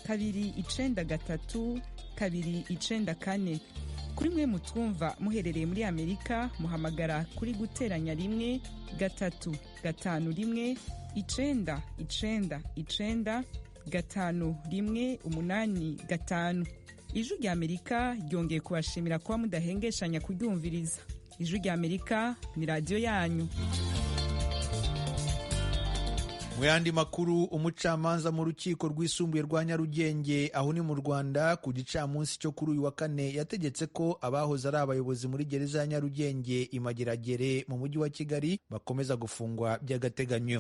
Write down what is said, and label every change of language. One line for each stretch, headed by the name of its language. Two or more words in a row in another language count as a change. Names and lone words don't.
Rundi: 2 9 kuri mwe mutwumva muherereye muri Amerika muhamagara kuri guteranya 1 3 5 1 9 5 1 5 Ijwi rya Amerika ryongeye kubashimira kuba mudahengeshanya kuryumviriza. Ijwi rya Amerika ni radio yanyu.
Kinyarwanda: Mu yandi makuru, umucamanza mu rukiko rwisumbuye rwa Nyarugenge aho ni mu Rwanda ku gicamunsi cyo kuri uyu wa kane yategetse ko abahoze ari abayobozi muri gereza ya Nyarugenge Imageragere mu mujyi wa Kigali bakomeza gufungwa by'agateganyo.